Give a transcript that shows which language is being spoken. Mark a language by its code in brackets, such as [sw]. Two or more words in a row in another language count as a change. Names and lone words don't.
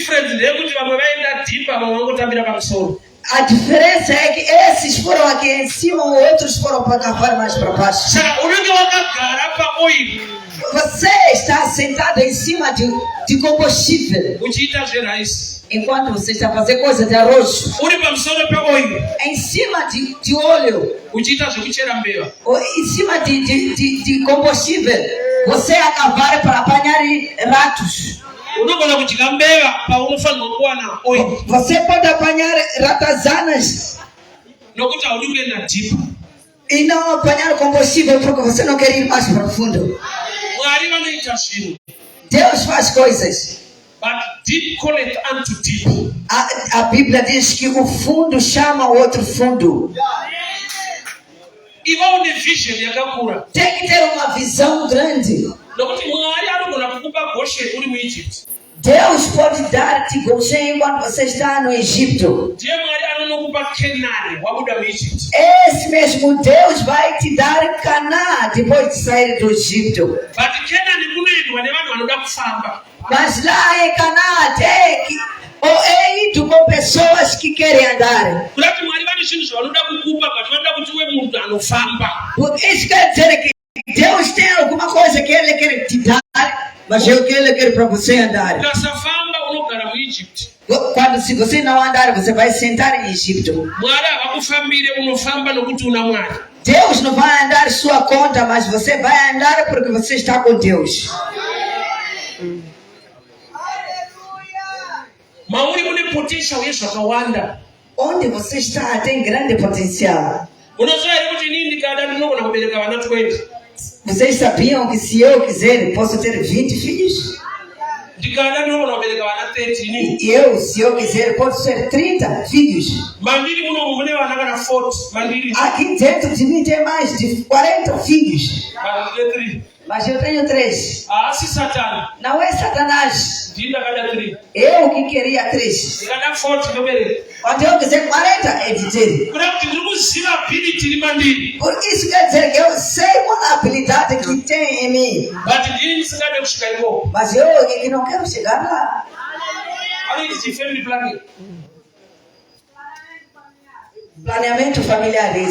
[pt] A diferença é que esses foram aqui em cima, outros foram para cavar mais para baixo. Você está sentado em cima de combustível. Enquanto você está fazendo coisa de arroz, [sn] uri pamusoro peoil [pt] em cima de óleo, [sn] uchiita zvekuchera mbeva [pt] ou em cima de combustível, você acabar para apanhar ratos. [sn] unogona kudya mbeva paunofanirwa kuwana oil [pt] Você pode apanhar ratazanas [sn] nokuti haudi kuenda deep. [pt] e não apanhar combustível porque você não quer ir mais profundo. [sn] Mwari vanoita zvinhu, [pt] Deus faz coisas. [en] but deep calleth unto deep. [pt] A Bíblia diz que o fundo chama o outro fundo. [sn] Iva une vision yakakura [pt] Tem que ter uma visão grande. [sn] nokuti Mwari anogona kukupa Goshen uri muEgypt. [pt] Deus pode dar-te Goshen enquanto você está no Egito. [sn] Ndiye Mwari anonokupa Kenani wabuda muEgypt. [pt] Esse mesmo Deus vai te dar Canaã depois de sair do Egito. [sn] But Kenani kunoendwa nevanhu vanoda kufamba. [pt] Mas lá em Canaã é ido com pessoas que querem andar. [sn] Kurati Mwari vane zvinhu zvavanoda kukupa but vanoda kuti uve munhu anofamba. [pt] Porque isso quer dizer que Deus tem alguma coisa que Ele quer te dar, mas é o que Ele quer para você andar. [sn] Ukasafamba unogara muEgypt. [pt] Se você não andar, você vai sentar em Egito. [sn] Mwari havakufambire unofamba nokuti una Mwari. [pt] Deus não vai andar sua conta, mas você vai andar porque você está com Deus. [sn] Mauri mune potential yezvakawanda. [pt] Onde você está tem grande potencial. [sn] Unoziva here kuti inini ndikada ndinogona kubereka vana 20. [pt] Vocês sabiam que se eu quiser, posso ter 20 filhos? [sn] Ndikada ndinogona kubereka vana 30 inini. [pt] E se eu quiser, posso ter 30 filhos. [sn] Mandiri munomu mune vana kana 40. Mandiri. [pt] Aqui dentro de mim tem mais de 40 filhos. [sn] Mandiri 3. [pt] Mas eu tenho 3. [sn] Asi Satani. [pt] Não é Satanás. [sn] Ndini ndakada 3. [pt] Eu que queria 3. [sn] Ndikada 40 ndobereka. [pt] Quando eu quiser 40, é de ter. [sn] Kuda kuti ndiri kuziva ability iri mandiri. [pt] Por isso quer dizer que eu sei qual a habilidade que tem em mim. [sn] But ndini ndisingade kusvika ikoko. [pt] Mas eu que não quero chegar lá. [sn] Anoiti [en] family planning. [pt] Planeamento familiar, isso.